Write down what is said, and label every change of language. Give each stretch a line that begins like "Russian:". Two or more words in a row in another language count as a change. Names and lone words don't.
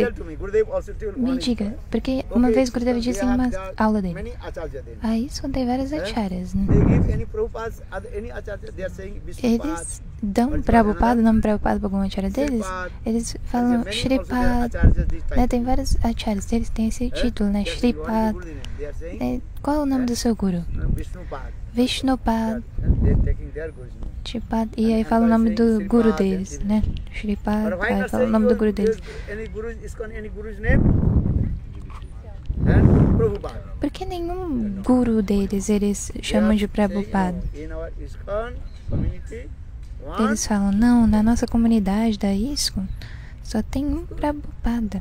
Portuguese: Me diga, porque uma vez Gurudeva disse em uma aula dele, a ISKCON tem várias acharyas, né? Eles dão Prabhupada, nome Prabhupada para alguma acharya deles, eles falam Shripad, né? Tem vários acharyas deles, tem esse título, né? Shripad. Qual é o nome do seu guru? Vishnupad. Shripad, e aí fala o nome do guru deles, né? Shripad, aí fala o nome do guru deles. Por que nenhum guru deles eles chamam de Prabhupada? Eles falam, não, na nossa comunidade da ISKCON só tem um Prabhupada.